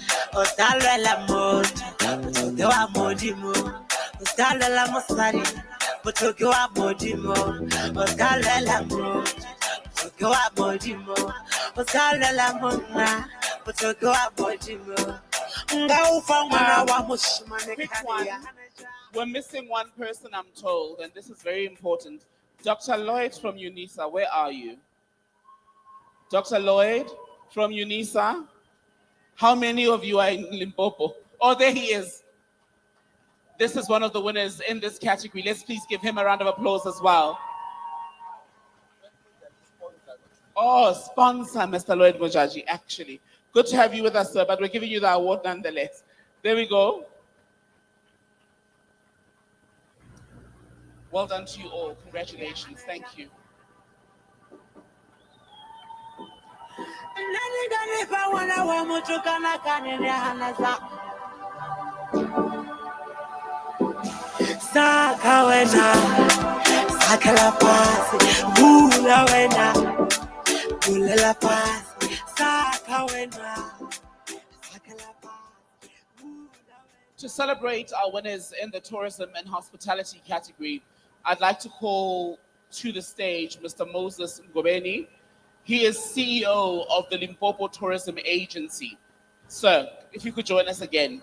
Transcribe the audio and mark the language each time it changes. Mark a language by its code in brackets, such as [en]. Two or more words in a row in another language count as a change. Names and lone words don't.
[nso] o talwela motho motoke wa modimo o talwela mosadi motoke wa modimo o talwela motho motoke wa modimo o talwela monna motoke wa modimo nga ufa mwana wa moshimane [en] Quick kaya. one. We're missing one person, I'm told, and this is very important. Dr. Lloyd from UNISA, where are you? Dr. Lloyd from UNISA? How many of you are in Limpopo? Oh, there he is. This is one of the winners in this category. Let's please give him a round of applause as well. Oh, sponsor, Mr. Lloyd Mojaji, actually. Good to have you with us, sir, but we're giving you the award nonetheless. There we go. Well done to you all. Congratulations. Thank you. [zu] Saka wena, sakela pasi, bula wena, bulela pasi, saka wena, sakela pasi. [en] To celebrate our winners in the tourism and hospitality category, I'd like to call to the stage Mr. Moses Ngobeni. He is CEO of the Limpopo Tourism Agency. Sir, if you could join us again.